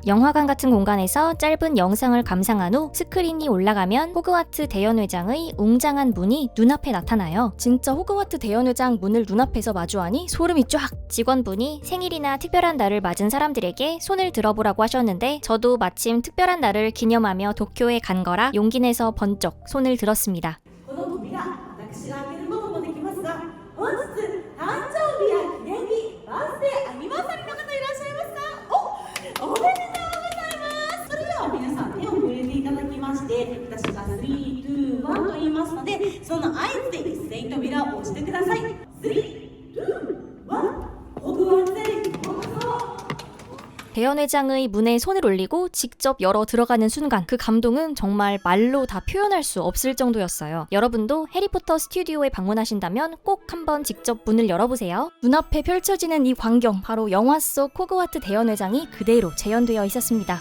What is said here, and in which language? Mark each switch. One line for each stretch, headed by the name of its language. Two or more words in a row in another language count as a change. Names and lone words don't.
Korean: 영화관 같은 공간에서 짧은 영상을 감상한 후 스크린이 올라가면 호그와트 대연회장의 웅장한 문이 눈앞에 나타나요. 진짜 호그와트 대연회장 문을 눈앞에서 마주하니 소름이 쫙! 직원분이 생일이나 특별한 날을 맞은 사람들에게 손을 들어보라고 하셨는데 저도 마침 특별한 날을 기념하며 도쿄에 간 거라 용기 내서 번쩍 손을 들었습니다.
Japanese: この扉、私が開けることもできますが、本日誕生日や記念日、バースデーアニバーサリーの方いらっしゃいますか？おめでとうございます。それでは皆さん手を触れていただきまして、私が3、2、1と言いますので、その合図で一斉に扉を押してください。3、2、1、ホグワーツへようこそ。
Korean: 대연회장의 문에 손을 올리고 직접 열어 들어가는 순간 그 감동은 정말 말로 다 표현할 수 없을 정도였어요. 여러분도 해리포터 스튜디오에 방문하신다면 꼭 한번 직접 문을 열어보세요. 눈앞에 펼쳐지는 이 광경, 바로 영화 속 호그와트 대연회장이 그대로 재현되어 있었습니다.